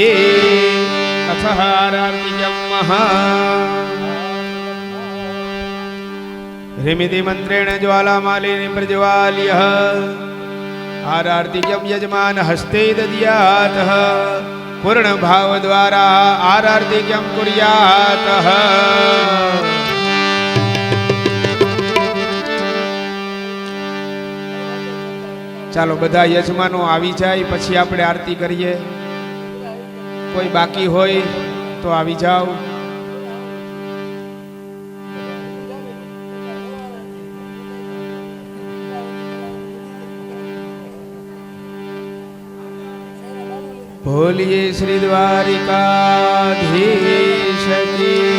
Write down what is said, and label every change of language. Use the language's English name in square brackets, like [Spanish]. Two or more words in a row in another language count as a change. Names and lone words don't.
[Sanskrit] अथ आरार्तिकं ह्रीमिति मंत्रेण ज्वालामालिनी प्रज्वाल्य आरार्तिक्यं यजमान हस्ते दद्यातः पूर्ण भाव द्वारा आरार्तिक्यं कुर्यातः। [Gujarati] ચાલો બધા યજમાનો આવી જાય પછી આપણે આરતી કરીએ. કોઈ બાકી હોય તો આવી જાઓ. [Hindi] बोलिए श्री द्वारिकाधीश की